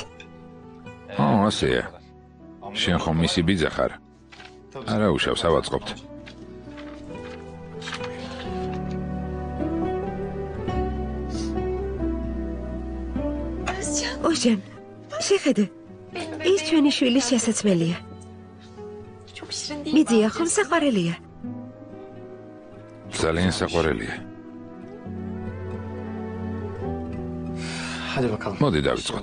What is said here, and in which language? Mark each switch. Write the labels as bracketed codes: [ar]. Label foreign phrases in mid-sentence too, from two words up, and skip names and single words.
[ka] ასეა. შენ ხომ მისი ბიძა ხარ? არა უშავს, ავაწყობთ. უჟენ, შეხედე. ის ჩვენი შვილის შესაძმელია. [tr] Çok şirin değil. [ka] მიდია ხომ საყვარელია. ძალიან საყვარელია. [tr] Hadi bakalım. [ka] მოდი დავიწყოთ.